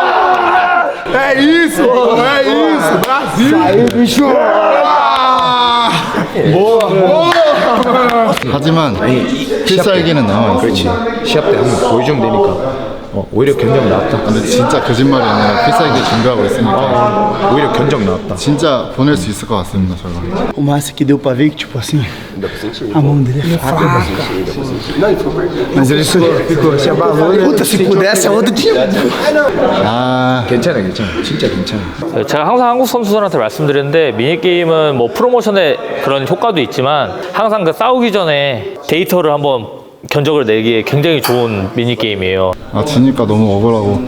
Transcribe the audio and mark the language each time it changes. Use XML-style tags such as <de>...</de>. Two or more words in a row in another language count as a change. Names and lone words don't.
<pt>É isso, Brasil! Aí, bicho.</pt> <ko>하지만 필살기는 남아있습니다. 그렇지. 시합 때 한번 보여주면 되니까. 오히려 견적 나왔다. 근데 진짜 거짓말이 아니라 필살기 준비하고 있으니까 오히려 견적 나왔다. 진짜 보낼 수 있을 것 같습니다. 저가.</ko> <pt>O máximo que deu pra ver que, tipo assim, a mão dele é fraca. Mas ele ficou, se abalou. Puta, se pudesse, é outro time.</pt> <ko>아, 괜찮아. 진짜 괜찮아. 제가 항상 한국 선수들한테 말씀드리는데 미니게임은 뭐 프로모션의 그런 효과도 있지만 항상 그 싸우기 전에 데이터를 한번 견적을 내기에 굉장히 좋은 미니게임이에요. 아 지니까 너무 억울하고.</ko>